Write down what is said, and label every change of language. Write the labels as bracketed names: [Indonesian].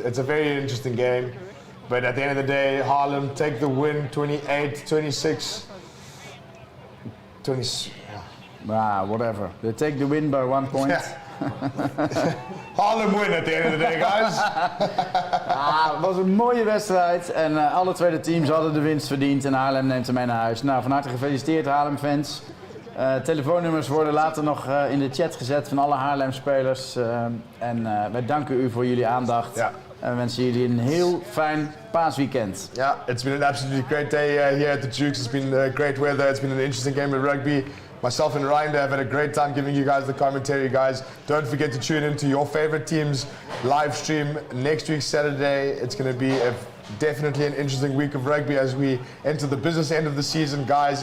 [English] It's a very interesting game. But at the end of the day, Haarlem take the win, 28-26. 20. Whatever. They take the win by 1 point. Yeah. Haarlem win at the end of the day, guys. [Dutch] Het was een mooie wedstrijd en alle twee de teams hadden de winst verdiend en Haarlem neemt hem mee naar huis. Nou, van harte gefeliciteerd Haarlem-fans. Telefoonnummers worden later nog in de chat gezet van alle Haarlem-spelers. Wij danken u voor jullie aandacht. Ja. En we wensen jullie een heel fijn paasweekend. [English] Yeah, it's been an absolutely great day here at the Dukes. It's been great weather. It's been an interesting game of rugby. Myself and Ryan have had a great time giving you guys the commentary, guys. Don't forget to tune into your favorite team's live stream next week, Saturday. It's going to be definitely an interesting week of rugby as we enter the business end of the season, guys.